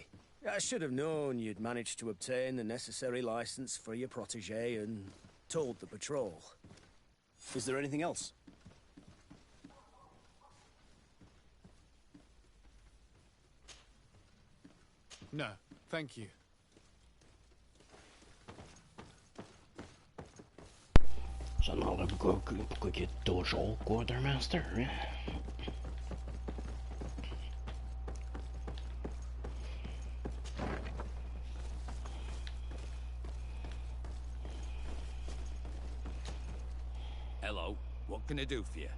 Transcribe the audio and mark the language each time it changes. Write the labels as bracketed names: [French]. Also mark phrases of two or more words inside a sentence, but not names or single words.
[English] I should have known you'd managed to obtain the necessary license for your protégé and told the patrol. Is there anything else? No, thank you. [Norwegian] Så nå har vi gått et dojo, Quartermaster. [English] Hello, what can I do for you?